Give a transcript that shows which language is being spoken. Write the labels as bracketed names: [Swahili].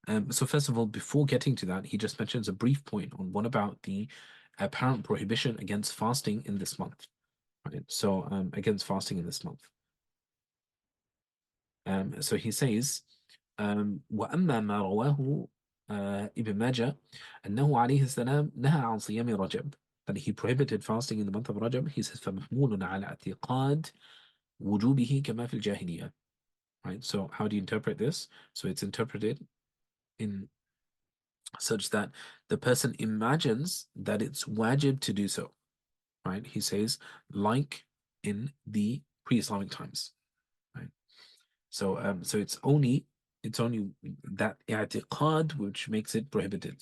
[English] So first of all, before getting to that, he just mentions a brief point on what about the apparent prohibition against fasting in this month. Right? So against fasting in this month. So he says, [Arabic] وأما ما رواه ابن ماجه أنه عليه السلام نهى عن صيام رجب, [English] that he prohibited fasting in the month of Rajab. He says [Arabic] فمحمول على اعتقاد وجوبه كما في الجاهلية. [English] Right. So how do you interpret this? So it's interpreted in such that the person imagines that it's wajib to do so. Right. He says like in the pre-Islamic times. Right. So it's only that i'tiqad which makes it prohibited.